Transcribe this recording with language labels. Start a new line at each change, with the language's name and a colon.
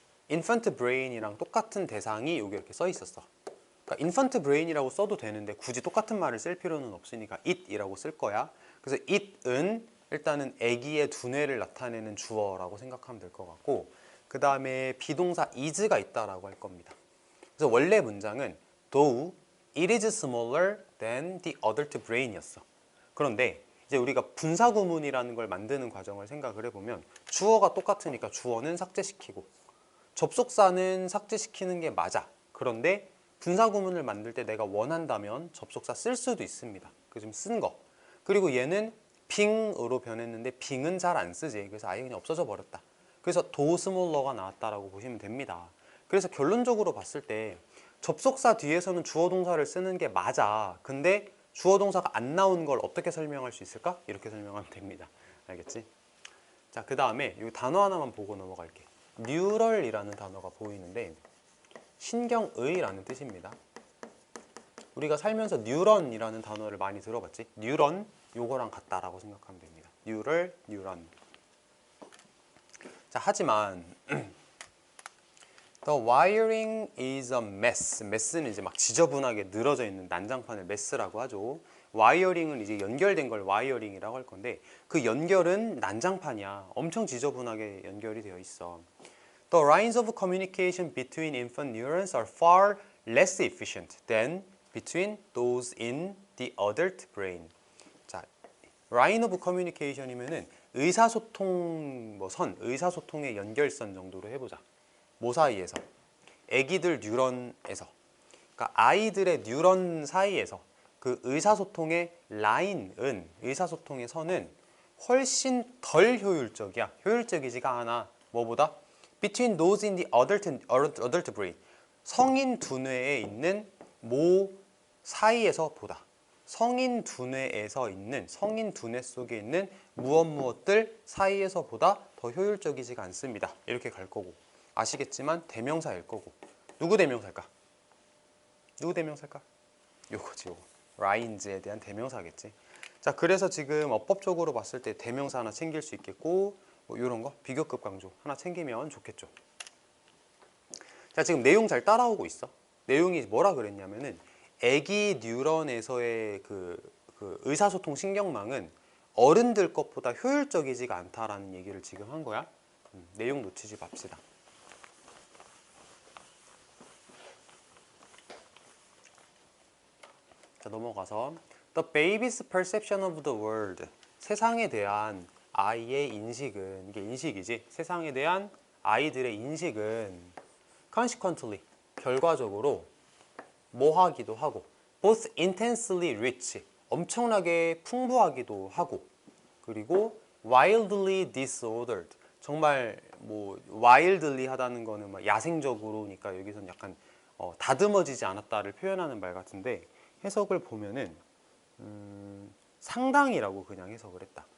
Korean: infant brain이랑 똑같은 대상이 여기 이렇게 써 있었어. 그러니까 infant brain이라고 써도 되는데 굳이 똑같은 말을 쓸 필요는 없으니까 it이라고 쓸 거야. 그래서 it은 일단은 아기의 두뇌를 나타내는 주어라고 생각하면 될 것 같고 그 다음에 비동사 is가 있다라고 할 겁니다. 그래서 원래 문장은
English: though it is smaller than the adult brain이었어.
Korean: 그런데 이제 우리가 분사구문이라는 걸 만드는 과정을 생각을 해보면 주어가 똑같으니까 주어는 삭제시키고 접속사는 삭제시키는 게 맞아. 그런데 분사구문을 만들 때 내가 원한다면 접속사 쓸 수도 있습니다. 그 좀 쓴 거. 그리고 얘는 빙으로 변했는데 빙은 잘 안 쓰지. 그래서 아예 그냥 없어져 버렸다. 그래서 도스몰러가 나왔다라고 보시면 됩니다. 그래서 결론적으로 봤을 때 접속사 뒤에서는 주어 동사를 쓰는 게 맞아. 근데 주어 동사가 안 나오는 걸 어떻게 설명할 수 있을까? 이렇게 설명하면 됩니다. 알겠지? 자, 그 다음에 이 단어 하나만 보고 넘어갈게. 뉴럴이라는 단어가 보이는데 신경의라는 뜻입니다. 우리가 살면서 뉴런이라는 단어를 많이 들어봤지? 뉴런, 요거랑 같다라고 생각하면 됩니다. 뉴런. 자, 하지만
English: The wiring is a mess.
Korean: mess는 이제 막 지저분하게 늘어져 있는 난장판을 mess라고 하죠. 와이어링은 이제 연결된 걸 와이어링이라고 할 건데 그 연결은 난장판이야. 엄청 지저분하게 연결이 되어 있어.
English: The lines of communication between infant neurons are far less efficient than between those in the adult brain.
Korean: 자, line of communication이면은 의사소통 의사소통의 연결선 정도로 해보자. 뭐 사이에서? 아기들 뉴런에서. 그러니까 아이들의 뉴런 사이에서 그 의사소통의 라인은 의사소통의 선은 훨씬 덜 효율적이야. 효율적이지가 않아. 뭐보다?
English: Between those in the adult brain.
Korean: 성인 두뇌에 있는 모 사이에서 보다. 성인 두뇌에서 있는 성인 두뇌 속에 있는 무엇들 사이에서 보다 더 효율적이지가 않습니다. 이렇게 갈 거고 아시겠지만 대명사일 거고 누구 대명사일까? 누구 대명사일까? 요거지 요거. 라인즈에 대한 대명사겠지. 자, 그래서 지금 어법적으로 봤을 때 대명사 하나 챙길 수 있겠고 뭐 이런 거 비교급 강조 하나 챙기면 좋겠죠. 자, 지금 내용 잘 따라오고 있어. 내용이 뭐라 그랬냐면은 아기 뉴런에서의 그 의사소통 신경망은 어른들 것보다 효율적이지가 않다라는 얘기를 지금 한 거야. 내용 놓치지 맙시다. 자, 넘어가서
English: The baby's perception of the world.
Korean: 세상에 대한 아이의 인식은, 이게 인식이지. 세상에 대한 아이들의 인식은 consequently, 결과적으로 뭐 하기도 하고
English: both intensely rich,
Korean: 엄청나게 풍부하기도 하고 그리고
English: wildly disordered,
Korean: 정말 뭐 wildly 하다는 거는 막 야생적으로니까 여기서는 약간 다듬어지지 않았다를 표현하는 말 같은데 해석을 보면은 상당히라고 그냥 해석을 했다.